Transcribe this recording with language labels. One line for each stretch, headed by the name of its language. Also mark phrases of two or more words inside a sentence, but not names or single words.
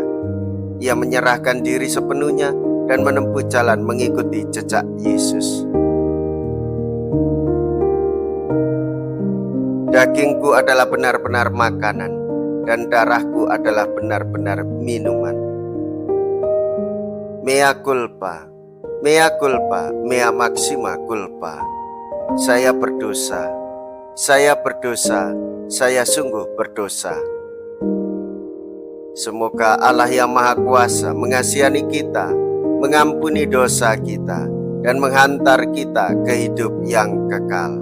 Indonesian: Ia menyerahkan diri sepenuhnya dan menempuh jalan mengikuti jejak Yesus. Dagingku adalah benar-benar makanan, dan darahku adalah benar-benar minuman.
Latin: Mea culpa, mea culpa, mea maxima culpa.
Indonesian: Saya berdosa, saya berdosa, saya sungguh berdosa. Semoga Allah yang Maha Kuasa mengasihani kita, mengampuni dosa kita, dan menghantar kita ke hidup yang kekal.